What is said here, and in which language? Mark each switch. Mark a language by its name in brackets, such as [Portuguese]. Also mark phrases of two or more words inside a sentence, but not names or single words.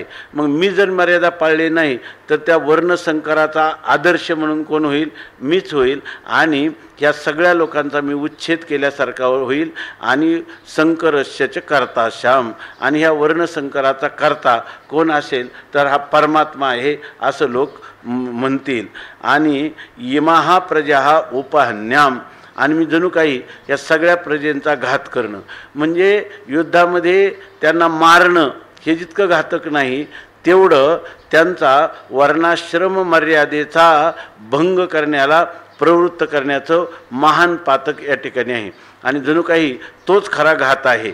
[Marathi] मग मी जर मर्यादा पाळली नाही तर त्या वर्णसंकराचा आदर्श म्हणून कोण होईल? मीच होईल. आणि ह्या सगळ्या लोकांचा मी उच्छेद केल्यासारखा होईल. [Sanskrit] आणि शंकरस्य च कर्तास्याम, [Marathi] आणि ह्या वर्णसंकराचा कर्ता कोण असेल तर हा परमात्मा आहे असं लोक म्हणतील. [Sanskrit] आणि इमाः प्रजाः उपहन्याम, [Marathi] आणि मी जणू काही या सगळ्या प्रजेंचा घात करणं, म्हणजे युद्धामध्ये त्यांना मारणं हे जितकं घातक नाही तेवढं त्यांचा वर्णाश्रम मर्यादेचा भंग करण्याला प्रवृत्त करण्याचं महान पातक या ठिकाणी आहे आणि जणू काही तोच खरा घात आहे.